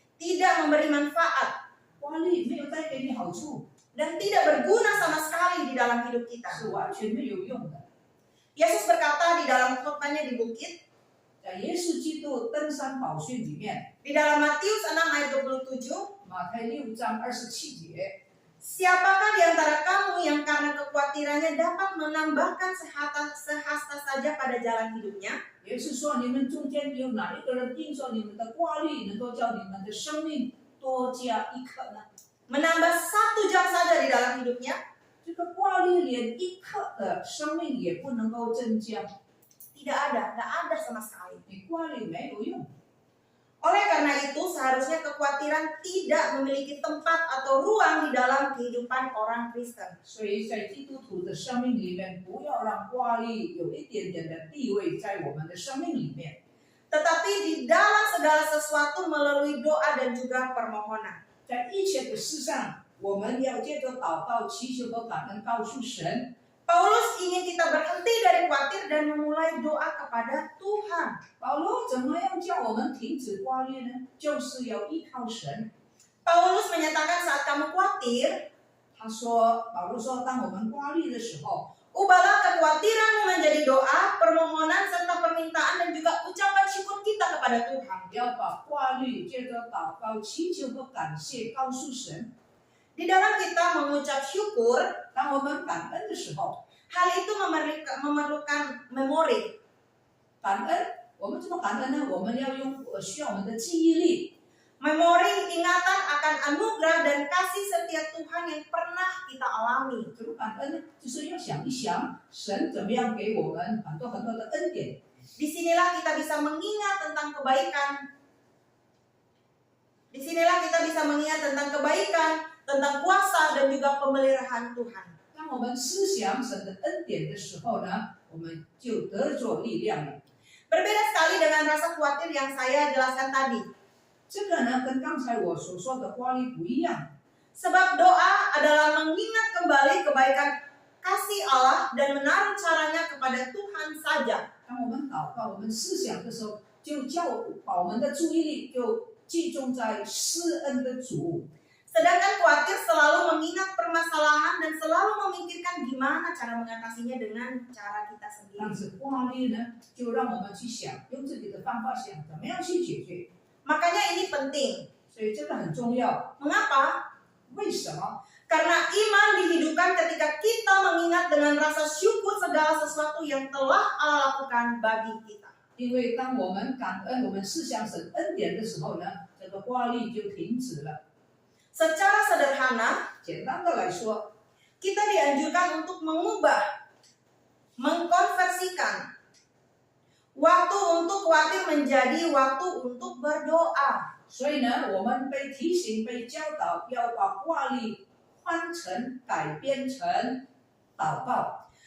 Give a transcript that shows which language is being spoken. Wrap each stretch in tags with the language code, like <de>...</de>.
<id>Tidak memberi manfaat.</id> <zh>挂虑没有带给你好处，</zh> <id>Dan tidak berguna sama sekali di dalam hidup kita.</id> <zh>是完全没有用的。</zh> <id>Yesus berkata di dalam khotbahnya di bukit,</id> <zh>在耶稣基督登山宝训里面，</zh> <id>Di dalam Matius 6 ayat 27,</id> <zh>马太6章27节，</zh> <id>siapakah di antara kamu yang karena kekhawatirannya dapat menambahkan sehasta saja pada jalan hidupnya?</id> <zh>也是说，你们中间有哪一个人听说你们的挂虑能够叫你们的生命多加一刻呢？</zh> <id>Menambah 1 jam saja di dalam hidupnya?</id> <zh>这个挂虑连一刻的生命也不能够增加，</zh> <id>Tidak ada, nggak ada sama sekali.</id> <zh>你挂虑没有用。</zh> <id>Oleh karena itu, seharusnya kekhawatiran tidak memiliki tempat atau ruang di dalam kehidupan orang Kristen.</id> <zh>所以在基督徒的生命里面，不要让挂虑有一点点的地位在我们的生命里面。</zh> <id>Tetapi di dalam segala sesuatu melalui doa dan juga permohonan.</id> <zh>在一切的事上，我们要借着祷告、祈求和感恩告诉神。</zh> <id>Paulus ingin kita berhenti dari khawatir dan memulai doa kepada Tuhan.</id> <zh>保罗怎么样叫我们停止挂虑呢？就是要依靠神。</zh> <id>Paulus menyatakan saat kamu khawatir,</id> <zh>保罗说，当我们挂虑的时候，</zh> <id>ubahlah kekhawatiranmu menjadi doa, permohonan, serta permintaan dan juga ucapan syukur kita kepada Tuhan.</id> <zh>要把挂虑借着祷告、祈求和感谢告诉神。</zh> <id>Di dalam kita mengucap syukur,</id> <zh>当我们感恩的时候，</zh> <id>hal itu memerlukan memori.</id> <zh>感恩，我们怎么感恩呢？我们要需要我们的记忆力。</zh> <id>Memori ingatan akan anugerah dan kasih setia Tuhan yang pernah kita alami.</id> <zh>怎么感恩呢？就是要想一想，神怎么样给我们很多很多的恩典。</zh> <id>Disinilah kita bisa mengingat tentang kebaikan. Disinilah kita bisa mengingat tentang kebaikan, tentang kuasa dan juga pemeliharaan Tuhan.</id> <zh>当我们思想神的恩典的时候呢，我们就得着力量了。</zh> <id>Berbeda sekali dengan rasa khawatir yang saya jelaskan tadi.</id> <zh>这个呢，跟刚才我所说的挂虑不一样。</zh> <id>Sebab doa adalah mengingat kembali kebaikan kasih Allah dan menaruh caranya kepada Tuhan saja.</id> <zh>当我们祷告、我们思想的时候，就把我们的注意力就集中在施恩的主。</zh> <id>Sedangkan khawatir selalu mengingat permasalahan dan selalu memikirkan gimana cara mengatasinya dengan cara kita</id> <zh>但</zh> <id>sendiri.</id> <zh>是挂虑呢，就让我们去想，用自己的方法想怎么样去解决。</zh> <id>Makanya ini penting.</id> <zh>所以这个很重要。</zh> <id>Mengapa?</id> <zh>为什么？</zh> <id>Karena iman dihidupkan ketika kita mengingat dengan rasa syukur segala sesuatu yang telah Allah lakukan bagi kita.</id> <zh>因为当我们感恩、我们思想神恩典的时候呢，这个挂虑就停止了。</zh> <id>Secara sederhana,</id> <zh>简单的来说，</zh> <id>kita dianjurkan untuk mengkonversikan waktu untuk khawatir menjadi waktu untuk berdoa.</id> <zh>所以呢，我们被提醒、被教导要把挂虑改编成祷告。</zh>